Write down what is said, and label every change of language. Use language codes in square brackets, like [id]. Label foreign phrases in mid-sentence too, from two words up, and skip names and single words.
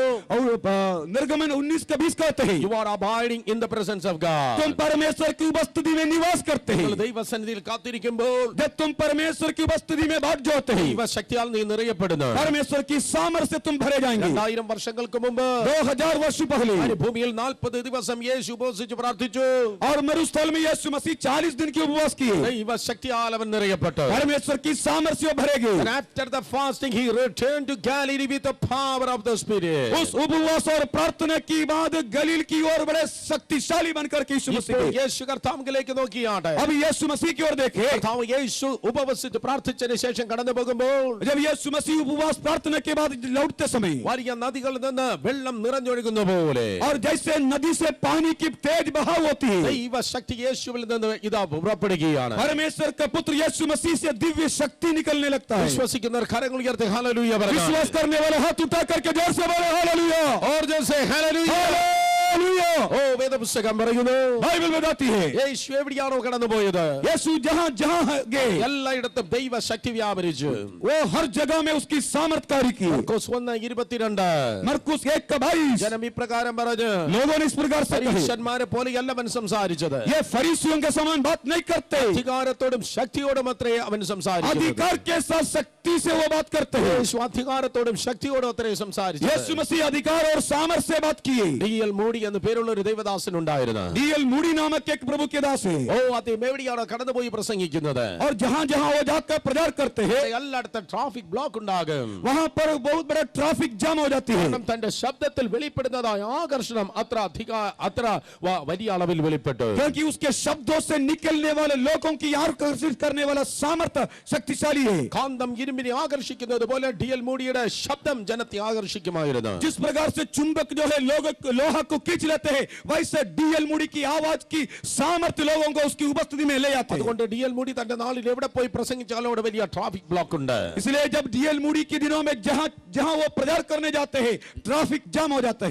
[hi] और निर्गमन 19:20 कहते हैं, [en] you are abiding in the presence of God. [hi] तुम परमेश्वर की उपस्थिति में निवास करते हैं. [ml] ദൈവസന്നിധിയിൽ കാത്തിരിക്കുമ്പോൾ [hi] जब तुम परमेश्वर की उपस्थिति में बाट जोते हैं, [ml] ദൈവ ശക്തിയാൽ നീ നിറയപ്പെടുന്നു. [hi] परमेश्वर की सामर्थ्य से तुम भरे जाएंगे. [ml] 2000 വർഷങ്ങൾക്ക് മുമ്പ് [hi] 2000 वर्ष पहले [ml] ഭൂമിയിൽ 40 ദിവസം യേശു ഉപവസിച്ച് പ്രാർത്ഥിച്ചു. [hi] और मरुस्थल में यीशु मसीह 40 दिन की उपवास किए. [ml] ദൈവ ശക്തിയാൽ അവൻ നിറയപ്പെട്ടു. [hi] परमेश्वर की सामर्थ्य से भरे गए. [en] And after the fasting he returned to Galilee with the power of the Spirit. [hi] उस उपवास और प्रार्थना की बाद गलील की ओर बड़े शक्तिशाली बनकर के यीशु मसीह [ml] ഇപ്പോൾ [hi] गए. [ml] യേശു കർത്താവിലേക്ക് നോക്കിയാട്ടെ. [hi] अब यीशु मसीह की ओर देखे. [ml] കർത്താവ് യേശു ഉപവസിച്ച് പ്രാർത്ഥിച്ചതിന് ശേഷം കടന്നു പോകുമ്പോൾ [hi] जब यीशु मसीह उपवास प्रार्थना के बाद लौटते समय, [ml] വലിയ നദികളിൽ നിന്ന് വെള്ളം നിറഞ്ഞൊഴുകുന്ന പോലെ [hi] और जैसे नदी से पानी की तेज बहाव होती है, [ml] ദൈവ ശക്തി യേശുവിൽ നിന്ന് ഇതാ പുറപ്പെടുകയാണ്. [hi] परमेश्वर का पुत्र यीशु मसीह से दिव्य शक्ति निकलने लगता है. [ml] വിശ്വസിക്കുന്നവർ കരങ്ങൾ ഉയർത്തി ഹല്ലേലൂയ പറയുക. [hi] विश्वास करने वाले हाथ उठा करके जोर से बोले हालेलुया. और जैसे ഹല്ലേലൂയ. हालेलुया. [ml] ഓ വേദപുസ്തകം പറയുന്നു, [hi] बाइबल बताती है, [ml] യേശു എവിടെയാണോ കടന്നുപോയത് [hi] यीशु जहां जहां गए [ml] എല്ലായിടത്തും ദൈവ ശക്തി വ്യാപരിച്ചു. [hi] वो हर जगह में उसकी सामर्थकारी की. [ml] മർക്കോസ് 1:22 [hi] मरकुस 1:22 [ml] ജനം ഇപ്രകാരം പറഞ്ഞു, [hi] लोगों ने इस प्रकार से कहे, [ml] പരീശന്മാരെ പോലെയല്ല അവൻ സംസാരിച്ചത്. [hi] ये फरीसियों के समान बात नहीं करते, [ml] അധികാരത്തോടും ശക്തിയോടും അത്രേ അവൻ സംസാരിച്ചത്. [hi] अधिकार के साथ शक्ति से वो बात करते हैं. [ml] യേശു അധികാരത്തോടും ശക്തിയോടും അത്രേ സംസാരിച്ചത്. [hi] यीशु मसीह अधिकार और सामर्थ्य से बात किए. [ml] ഡി.എൽ. മൂടി എന്ന് പേരുള്ള ഒരു ദൈവദാസൻ ഉണ്ടായിരുന്നു. [hi] डीएल मूडी नामक एक प्रभु के दास है. [ml] ഓ അദ്ദേഹം എവിടെയാണോ കടന്നുപോയി പ്രസംഗിക്കുന്നത് [hi] और जहां जहां वो जाकर प्रचार करते हैं, [ml] എല്ലായിടത്തും [en] traffic block [ml] ഉണ്ടാകും. [hi] वहां पर बहुत बड़ा [en] traffic jam [hi] हो जाती है. [ml] കാരണം തന്റെ ശബ്ദത്തിൽ വെളിപ്പെടുന്നതായ ആകർഷണം അത്ര വലിയ അളവിൽ വെളിപ്പെട്ടു. [hi] क्योंकि उसके शब्दों से निकलने वाले लोगों की आकर्षित करने वाला सामर्थ्य शक्तिशाली है. [ml] കാന്തം ഇരുമ്പിനെ ആകർഷിക്കുന്നത് പോലെ ഡി.എൽ. മൂടിയുടെ ശബ്ദം ജനത്തെ ആകർഷിക്കുമായിരുന്നു. [hi] जिस प्रकार से चुंबक जो है लोहा को खींच लेते हैं, वैसे डीएल मूडी की आवाज की सामर्थ्य लोगों को उसकी उपस्थिति में ले आते हैं। [ml] അതുകൊണ്ട് DL മൂടി തന്റെ നാളിൽ എവിടെ പോയി പ്രസംഗിച്ചാലും അവിടെ വലിയ [en] traffic block [ml] ഉണ്ട്. [hi] इसलिए जब डीएल मूडी के दिनों में जहां जहां वो प्रचार करने जाते हैं, [en] traffic jam [hi] हो जाता है।